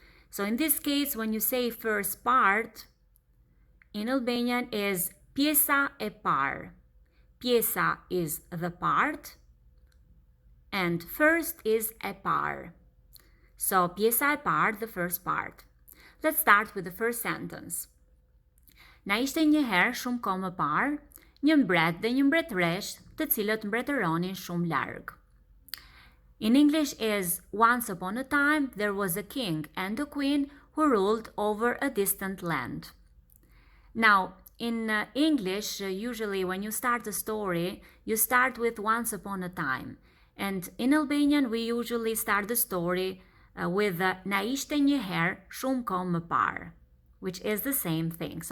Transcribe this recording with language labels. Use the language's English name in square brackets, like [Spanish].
[English] So in this case, when you say first part, in Albanian is [Albanian] pjesa e parë. [English] Pjesa is the part, and first is [Albanian] e parë. [English] So [Albanian] pjesa e parë, [English] the first part. Let's start with the first sentence. [Albanian] Na ishte një herë shumë kohë më parë, një mbret dhe një mbretëresh, të cilët mbretëronin shumë larg. [English] In English is once upon a time there was a king and a queen who ruled over a distant land. Now, in English, usually when you start a story, you start with once upon a time. And in Albanian, we usually start the story with [Albanian] na ishte një herë shumë kohë më parë, [English] which is the same thing.